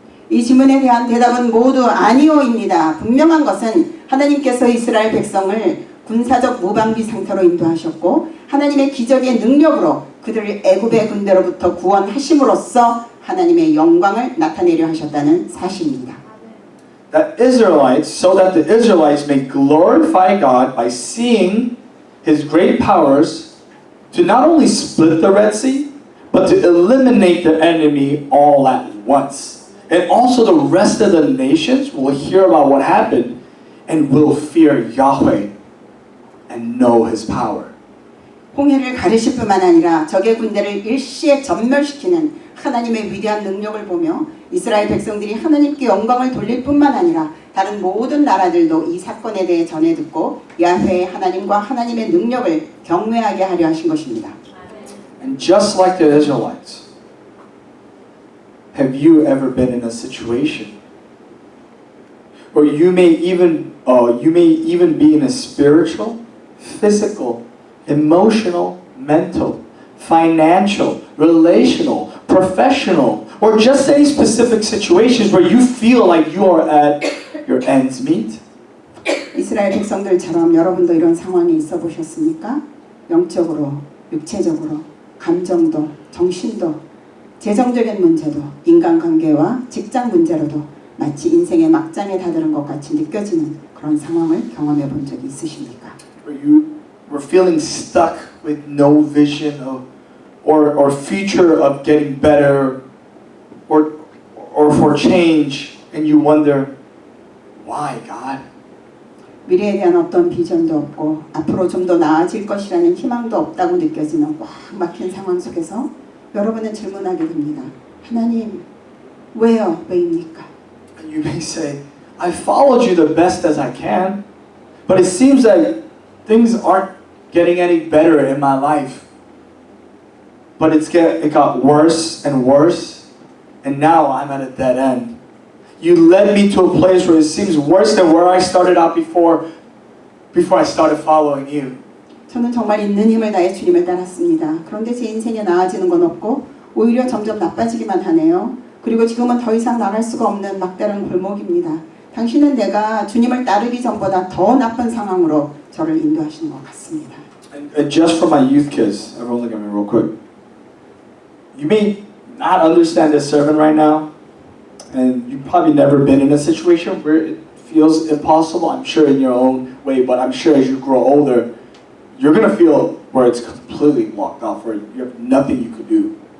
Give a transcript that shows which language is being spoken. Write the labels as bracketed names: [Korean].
[Korean] 이 질문에 대한 대답은 모두 아니오입니다. 분명한 것은 하나님께서 이스라엘 백성을 군사적 무방비 상태로 인도하셨고 하나님의 기적의 능력으로 그들을 애굽의 군대로부터 구원하심으로써 하나님의 영광을 나타내려 하셨다는 사실입니다. [English] So that the Israelites may glorify God by seeing his great powers to not only split the Red Sea, but to eliminate the enemy all at once. And also the rest of the nations will hear about what happened and will fear Yahweh and know His power. [Korean] 홍해를 가르실 뿐만 아니라 적의 군대를 일시에 전멸시키는 하나님의 위대한 능력을 보며 이스라엘 백성들이 하나님께 영광을 돌릴 뿐만 아니라 다른 모든 나라들도 이 사건에 대해 전해 듣고 야훼의 하나님과 하나님의 능력을 경외하게 하려 하신 것입니다. [English] And just like the Israelites, have you ever been in a situation where you may even be in a spiritual, physical, emotional, mental, financial, relational, professional, or just any specific situations where you feel like you are at your ends meet? [Korean] 이스라엘 백성들처럼 여러분도 이런 상황에 있어 보셨습니까? 영적으로, 육체적으로, 감정도, 정신도, 재정적인 문제도, 인간관계와 직장 문제로도 마치 인생의 막장에 다다른 것 같이 느껴지는 그런 상황을 경험해 본 적이 있으십니까? [English] Where you were feeling stuck with no vision of, or future of getting better, or for change, and you wonder, why, God? [Korean] 미래에 대한 어떤 비전도 없고 앞으로 좀 더 나아질 것이라는 희망도 없다고 느껴지는 꽉 막힌 상황 속에서 여러분은 질문하게 됩니다. 하나님, 왜요? 왜입니까? [English] And you may say, I followed you the best as I can, but it seems that things aren't getting any better in my life. But it got worse and worse, and now I'm at a dead end. You led me to a place where it seems worse than where I started out before I started following you. [Korean] 저는 정말 있는 힘을 다해 주님을 따랐습니다. 그런데 제 인생에 나아지는 건 없고 오히려 점점 나빠지기만 하네요. 그리고 지금은 더 이상 나갈 수가 없는 막다른 골목입니다. 당신은 내가 주님을 따르기 전보다 더 나쁜 상황으로 저를 인도하시는 것 같습니다. [English] And just for my youth kids, everyone look at me real quick. You may not understand this sermon right now, and you've probably never been in a situation where it feels impossible, I'm sure in your own way, but I'm sure as you grow older, you're going to feel where it's completely blocked off, where you have nothing you could do.